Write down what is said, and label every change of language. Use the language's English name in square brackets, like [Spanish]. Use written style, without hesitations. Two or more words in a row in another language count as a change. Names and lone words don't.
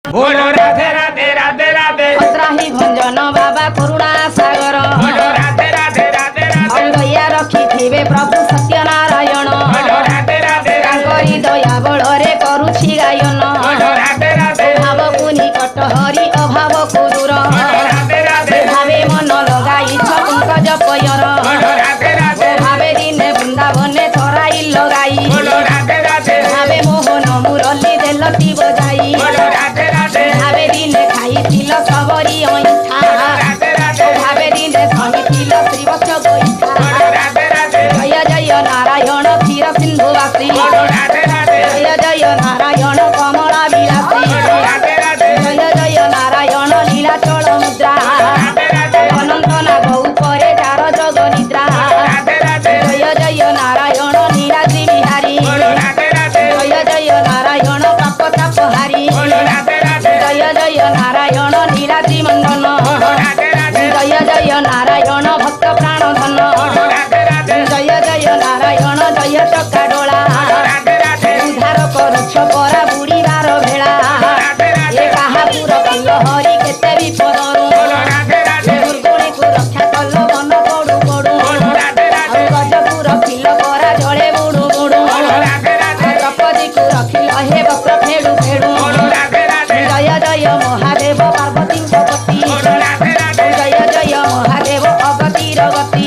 [Hindi] बोलो राधे राधे राधे राधे [Odia] ଭଦ୍ରାହି ଭଞ୍ଜନ ବାବା କରୁଣା ସାଗର [Hindi] बोलो राधे राधे राधे राधे [Odia] ଦୟା ରଖିଥିବେ ପ୍ରଭୁ ସତ୍ୟନାରାୟଣ [Hindi] बोलो राधे राधे [Odia] ତାଙ୍କରି ଦୟା बଳରେ କରୁଛି ଗାୟନ [Hindi] बोलो राधे राधे [Odia] ଭାବକୁ ନିକଟ ହରି ଅଭାବକୁ ଦୂର [Hindi] बोलो राधे राधे [Odia] ଭାବେ ମନ ଲଗାଇଛ ପଙ୍କଜ ପୟର [Hindi] बोलो राधे राधे [Odia] ଭାବେ ଦିନେ ବୃନ୍ଦାବନେ ଥରାଇ ଲଗାଇ [Hindi] बोलो राधे राधे [Odia] ଭାବେ ମୋହନ ମୁରଲି ଦେଲଟି ବଜାଇ [Hindi] बोलो राधे राधे [Odia] ଭାବେ ଦିନେ ଖାଇଥିଲ ସବରି ଅଇଁଠା [Hindi] राधे राधे [Odia] ଭାବେ ଦିନେ ଧରିଥିଲ ଶ୍ରୀବତ୍ସ ଗୋଇଠା [Hindi] बोलो राधे राधे [Odia] ଜୟ ଜୟ ନାରାୟଣ କ୍ଷୀର ସିନ୍ଧୁ ବାସୀ [Hindi] बोलो राधे राधे [Odia] ଜୟ ଜୟ ନାରାୟଣ କମଳା ବିଳାସୀ [Hindi] बोलो राधे राधे [Odia] ଜୟ ଜୟ ନାରାୟଣ ନୀଳାଚଳ ମୁଦ୍ରା [Hindi] राधे राधे [Odia] ଅନନ୍ତ ନାଗ ଉପରେ ଚାର ଜଗ ନିଦ୍ରା [Hindi] राधे राधे [Odia] ଜୟ ଜୟ ନାରାୟଣ ନୀଳାଦ୍ରି ବିହାରୀ [Hindi] बोलो राधे राधे [Odia] ଜୟ ଜୟ ନାରାୟଣ ପାପ ତାପହାରୀ [Hindi] बोलो राधे राधे [Odia] ଜୟ ଜୟ ନାରାୟଣ ନୀଳାଦ୍ରି ମଣ୍ଡନ [Hindi] बोलो राधे राधे [Odia] ଜୟ ଜୟ ନାରାୟଣ ଭକ୍ତ ପ୍ରାଣ ଧନ [Hindi] बोलो राधे राधे [Odia] ଜୟ ଜୟ ନାରାୟଣ ଜୟ ଚକାଡୋଳା [Hindi] राधे राधे [Odia] ଉଦ୍ଧାର କରୁଛ ପରା ବୁଡ଼ିବାର ଭେଳା [Hindi] राधे [Odia] ଏ କାହାକୁ ରଖିଲ ହରି କେତେ ବିପଦରୁ [Hindi] बोलो राधे राधे [Odia] ଦୁର୍ଗୁଣୀକୁ ରକ୍ଷା କଲ ମନ ପଡୁ ପଡୁ [Hindi] बोलो ରାଧେ [Odia] ଆଉ [Hindi] ରାଧେ [Odia] ଗଜକୁ ରଖିଲ ପରା ଜଳେ ବୁଡୁ ବୁଡୁ [Hindi] बोलो ରାଧେ ରାଧେ [Odia] ଦ୍ରୌପଦୀକୁ ରଖିଲ ହେ ବସ୍ତ୍ର ଫେଡୁ ଫେଡୁ [Hindi] बोलो ରାଧେ ରାଧେ [Odia] ଜୟ ଜୟ ମହାଦେବ ପାର୍ବତୀଙ୍କ ପତି [Hindi] बोलो ରାଧେ ରାଧେ [Odia] ଜୟ ଜୟ ମହାଦେବ ଅଗତିର ଗତି